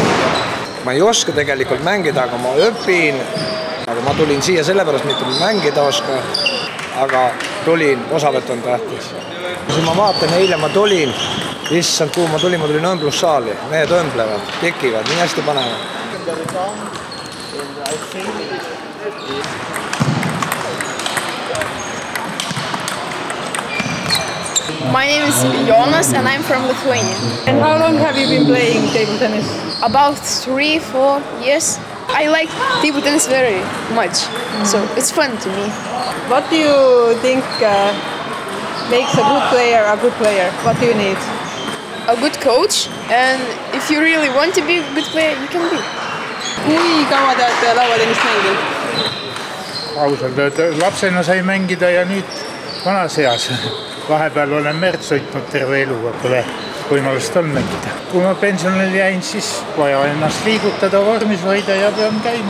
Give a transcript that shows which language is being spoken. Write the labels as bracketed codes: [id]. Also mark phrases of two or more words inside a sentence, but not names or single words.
[et] Ma ei oska tegelikult mängida, aga ma õpin. Aga ma tulin siia sellepärast, mitte mängida oska, aga tulin, osavõtt on tähtis. Kui ma vaatan, eile ma tulin, issand, kuhu ma tulin õmblussaali. Mehed õmblevad, tekivad, nii hästi panevad. [en] My name is Jonas and I'm from Lithuania. And how long have you been playing table tennis? About 3-4 years. I like table tennis very much, so it's fun to me. What do you think makes a good player? What do you need? A good coach, and if you really want to be a good player, you can be. [et] Kui kaua te olete lauatennist mänginud? Ausalt öeldes lapsena sai mängida ja nüüd vanas eas. Vahepeal olen merd sõitnud terve elu, pole võimalust on mängida. Kui ma pensionil jäin, siis vaja ennast liigutada, vormis hoida ja pean käima.